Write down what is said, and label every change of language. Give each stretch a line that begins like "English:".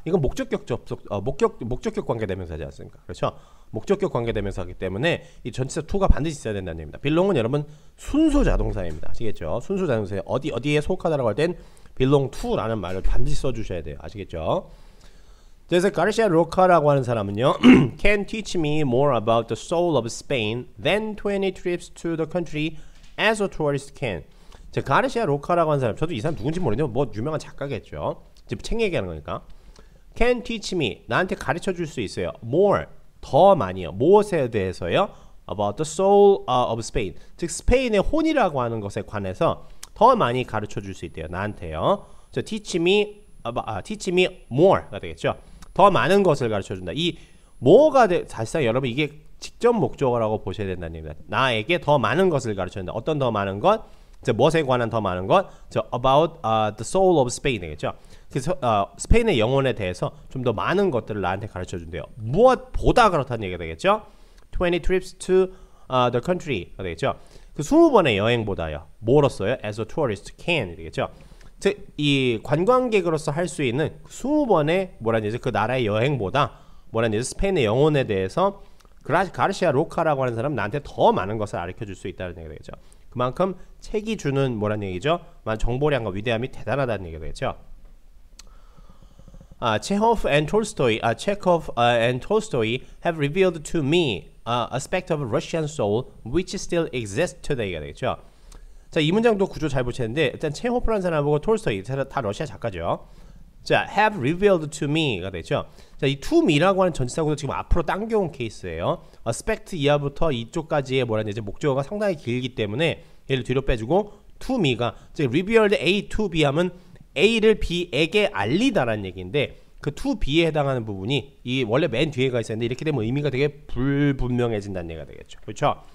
Korean: 이건 목적격 접속 목적격 관계대명사지 않습니까? 그렇죠? 목적격 관계대명사이기 때문에 이 전치사 to가 반드시 있어야 된다는 얘기입니다. belong은 여러분 순수 자동사입니다. 아시겠죠? 순수 자동사에 어디에 속하다라고 할 땐 belong to라는 말을 반드시 써주셔야 돼요. 아시겠죠? 그래서 가르시아 로카라고 하는 사람은요.
English: Can teach me more about the soul of Spain than 20 trips to the country as a tourist can.
Korean: 자, 가르시아 로카라고 하는 사람, 저도 이 사람 누군지 모르는데 뭐 유명한 작가겠죠. 지금 책 얘기하는 거니까.
English: Can teach me,
Korean: 나한테 가르쳐 줄 수 있어요.
English: More,
Korean: 더 많이요. 무엇에 대해서요?
English: About the soul of Spain.
Korean: 즉 스페인의 혼이라고 하는 것에 관해서 더 많이 가르쳐 줄 수 있대요. 나한테요.
English: 저 teach me more가 되겠죠.
Korean: 더 많은 것을 가르쳐 준다. 이 more가 사실상 여러분 이게 직접 목적어라고 보셔야 된다는 얘기입니다. 나에게 더 많은 것을 가르쳐 준다. 어떤 더 많은 것? 무엇에 관한 더 많은 것?
English: about the soul of Spain 되겠죠.
Korean: 그래서 스페인의 영혼에 대해서 좀 더 많은 것들을 나한테 가르쳐 준대요. 무엇보다 그렇다는 얘기가 되겠죠.
English: 20 trips to the country가 되겠죠.
Korean: 그 20번의 여행보다요. 뭐로써요?
English: As a tourist can 되겠죠.
Korean: 즉, 이 관광객으로서 할 수 있는 20번의 뭐라는 얘기죠? 그 나라의 여행보다 뭐라는 얘기죠? 스페인의 영혼에 대해서 가르시아 로카라고 하는 사람은 나한테 더 많은 것을 가르쳐 줄 수 있다는 얘기가 되겠죠. 그만큼 책이 주는 뭐라는 얘기죠? 정보량과 위대함이 대단하다는 얘기가 되겠죠.
English: Chekhov and Tolstoy have revealed to me aspect of Russian soul which still exists today가 되겠죠.
Korean: 자, 이 문장도 구조 잘 보시는데 일단 체호프라는 사람하고 톨스토이 다 러시아 작가죠.
English: 자, have revealed to me가 되죠.
Korean: 자, 이 to me라고 하는 전치사구도 지금 앞으로 당겨온 케이스예요. aspect 이하부터 이쪽까지의 뭐라는 이제 목적어가 상당히 길기 때문에 얘를 뒤로 빼주고 to me가 즉 revealed A to B 하면 A를 B에게 알리다라는 얘기인데 그 to B에 해당하는 부분이 이 원래 맨 뒤에가 있었는데 이렇게 되면 의미가 되게 불분명해진다는 얘기가 되겠죠. 그렇죠?